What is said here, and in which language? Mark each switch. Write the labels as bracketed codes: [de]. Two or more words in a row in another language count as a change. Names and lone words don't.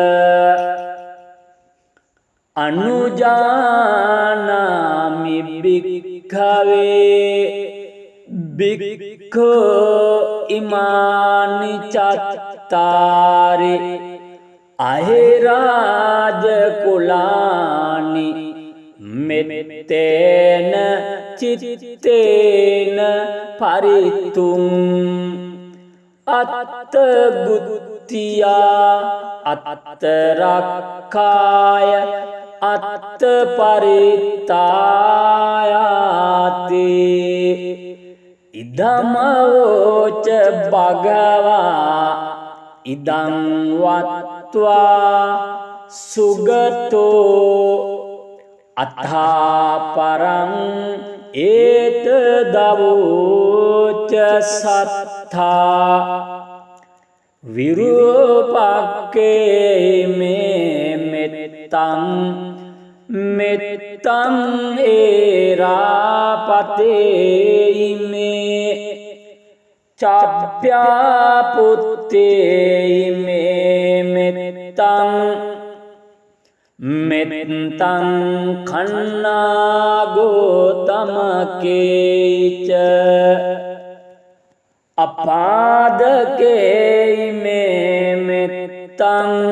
[pi] අනුජානාමි භික්ඛවේ බික්ඛු ඉමානි චත්තාරි අහිරාජ කුලානි මෙත්තේන චිත්තේන පරිතුං අත්ත බුද්ධියා අත්ත රක්ඛාය අත්ත පරිත්තායාති ඉදමෝච භගවා ඉදං වත්වා සුගතෝ අත්ථාපරං ඒතදවෝච සත්තා විරූපක්ඛේ මේ මෙත්තං මෙත්තං ඒරාපතේ මේ චප්ප්‍යාපුත්තේ මේ මෙත්තං මෙත්තං කන්නාගෝතමකේච අපාදකේ මේ මෙත්තං